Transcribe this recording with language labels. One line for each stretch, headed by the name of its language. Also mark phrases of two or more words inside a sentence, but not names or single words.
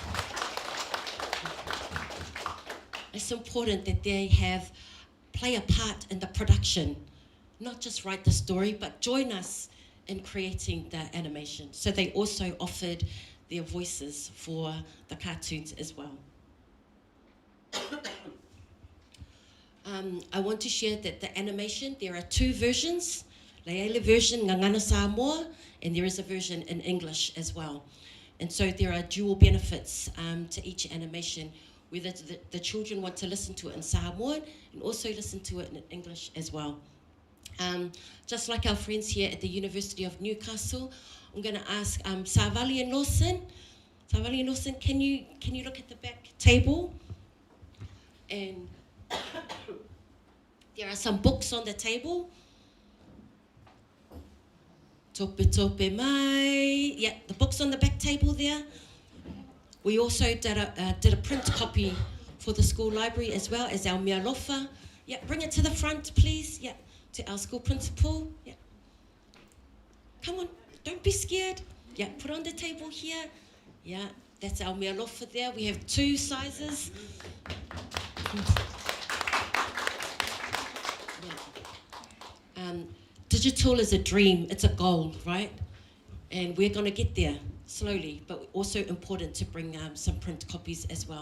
English: It's important that they play a part in the production, not just write the story, but join us in creating the animation. So they also offered their voices for the cartoons as well. I want to share that the animation, there are two versions.
Samoan: Leile version ngangana Samoa,
English: and there is a version in English as well. And so there are dual benefits to each animation, whether the children want to listen to it in Samoan and also listen to it in English as well. Just like our friends here at the University of Newcastle, I'm going to ask Savali and Lawson. Savali and Lawson, can you look at the back table? And there are some books on the table.
Samoan: Tope mai.
English: Yeah, the books on the back table there. We also did a print copy for the school library as well as our
Samoan: mea lofa.
English: Yeah, bring it to the front, please. Yeah, to our school principal. Yeah. Come on, don't be scared. Yeah, put on the table here. Yeah, that's our
Samoan: mea lofa
English: there. We have two sizes. Yeah. Digital is a dream, it's a goal, right? And we're going to get there slowly, but also important to bring some print copies as well.